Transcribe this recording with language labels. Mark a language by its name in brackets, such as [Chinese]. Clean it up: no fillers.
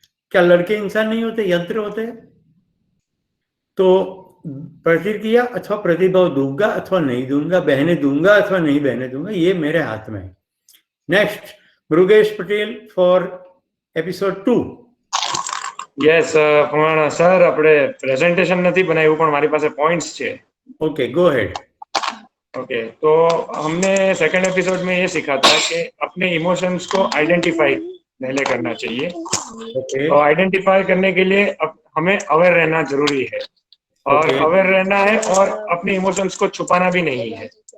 [Hindi] क्या लड़के इंसान नहीं होते, यंत्र होते हैं? तो प्रतिक्रिया अथवा प्रतिभाव दूंगा अथवा नहीं दूंगा, बहने दूंगा अथवा नहीं बहने दूंगा, ये मेरे हाथ में है। [English] Next, Murugesh Patel for episode 2। [Gujarati] Yes પણ સર આપણે પ્રેઝન્ટેશન નથી બનાવ્યું પણ મારી પાસે પોઈન્ટ્સ છે. [English] Okay, go ahead. [Hindi] ओके, तो हमने सेकंड एपिसोड में ये सीखा था कि अपने इमोशंस को आइडेंटिफाई पहले करना चाहिए. [English] okay, [Hindi] तो आइडेंटिफाई करने के लिए हमें अवेयर रहना जरूरी है और [English] okay, [Hindi] अवेयर रहना है और अपने इमोशंस को छुपाना भी नहीं है.